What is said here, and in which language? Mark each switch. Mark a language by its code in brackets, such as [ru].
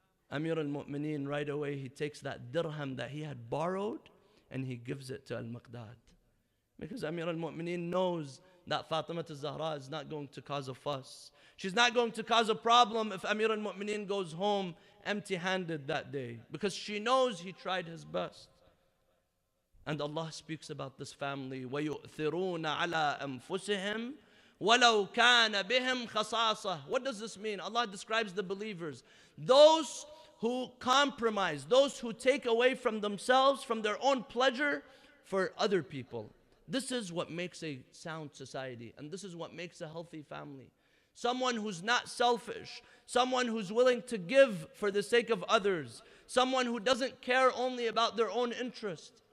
[en] Amir al-Mu'mineen, right away, he takes that dirham that he had borrowed and he gives it to Al-Miqdad. Because Amir al-Mu'mineen knows that Fatima al-Zahra is not going to cause a fuss. She's not going to cause a problem if Amir al-Mu'mineen goes home empty-handed that day, because she knows he tried his best. And Allah speaks about this family, [ar] وَيُؤْثِرُونَ عَلَىٰ أَنفُسِهِمْ وَلَوْ كَانَ بِهِمْ خَصَاصَةٌ. [en] What does this mean? Allah describes the believers, those who compromise, those who take away from themselves, from their own pleasure for other people. This is what makes a sound society, and this is what makes a healthy family. Someone who's not selfish, someone who's willing to give for the sake of others, someone who doesn't care only about their own interest.